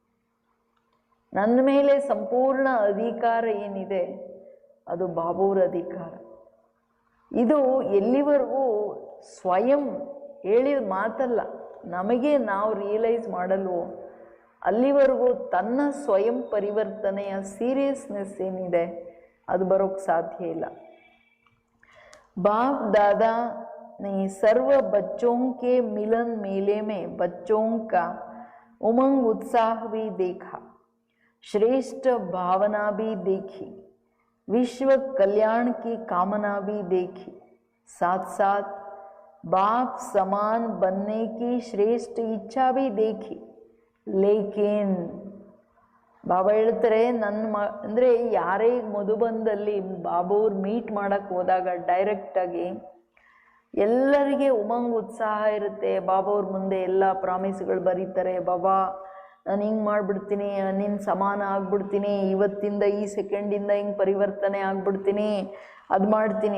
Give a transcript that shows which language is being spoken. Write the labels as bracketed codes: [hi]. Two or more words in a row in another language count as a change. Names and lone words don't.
[kn] ನನ್ನ ಮೇಲೆ ಸಂಪೂರ್ಣ ಅಧಿಕಾರ ಏನಿದೆ ಅದು ಬಾಬೂರ ಅಧಿಕಾರ. ಇದು ಎಲ್ಲಿವರೆಗೂ ಸ್ವಯಂ ಹೇಳಿದ ಮಾತಲ್ಲ, ನಮಗೆ ನಾವು ರಿಯಲೈಸ್ ಮಾಡಲ್ವೋ ಅಲ್ಲಿವರೆಗೂ ತನ್ನ ಸ್ವಯಂ ಪರಿವರ್ತನೆಯ ಸೀರಿಯಸ್ನೆಸ್ ಏನಿದೆ ಅದು ಬರೋಕ್ಕೆ ಸಾಧ್ಯ ಇಲ್ಲ. [hi] बाप दादा ने सर्व बच्चों के मिलन मेले में बच्चों का उमंग उत्साह भी देखा, श्रेष्ठ भावना भी देखी, विश्व कल्याण की कामना भी देखी, साथ साथ बाप समान बनने की श्रेष्ठ इच्छा भी देखी. [kn] लेकिन ಬಾಬಾ ಹೇಳ್ತಾರೆ, ನನ್ನ ಅಂದರೆ ಯಾರೇ ಮಧುಬನದಲ್ಲಿ ಬಾಬೂರು ಮೀಟ್ ಮಾಡೋಕ್ಕೆ ಹೋದಾಗ ಡೈರೆಕ್ಟಾಗಿ ಎಲ್ಲರಿಗೆ ಉಮಂಗ್ ಉತ್ಸಾಹ ಇರುತ್ತೆ. ಬಾಬಾವ್ರ ಮುಂದೆ ಎಲ್ಲ ಪ್ರಾಮಿಸ್ಗಳು ಬರೀತಾರೆ, ಬಾಬಾ ನಾನು ಹಿಂಗೆ ಮಾಡಿಬಿಡ್ತೀನಿ, ನಿನ್ನ ಸಮಾನ ಆಗ್ಬಿಡ್ತೀನಿ, ಇವತ್ತಿಂದ ಈ ಸೆಕೆಂಡಿಂದ ಹಿಂಗೆ ಪರಿವರ್ತನೆ ಆಗ್ಬಿಡ್ತೀನಿ, ಅದು ಮಾಡ್ತೀನಿ.